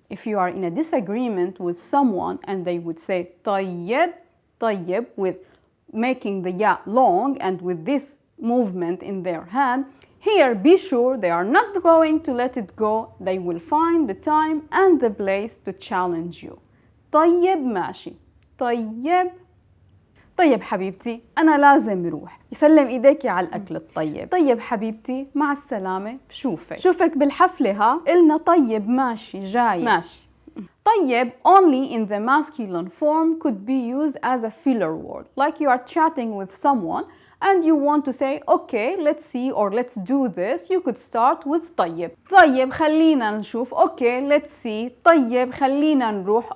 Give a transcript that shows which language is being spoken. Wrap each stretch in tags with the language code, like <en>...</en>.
<en>If you are in a disagreement with someone and they would say طيب, طيب with making the ya long and with this movement in their hand, here be sure they are not going to let it go. They will find the time and the place to challenge you.</en> <ar>طيب ماشي. طيب طيب حبيبتي أنا لازم روح. يسلم إيديكي على الأكل الطيب. طيب حبيبتي مع السلامة، شوفك بالحفلة ها. قلنا طيب ماشي جاي. ماشي.</ar> <en>طيب only in the masculine form could be used as a filler word. Like you are chatting with someone and you want to say okay let's see or let's do this, you could start with طيب.</en> <ar>طيب خلينا نشوف.</ar> <en>okay let's see.</en> <ar>طيب خلينا نروح.</ar>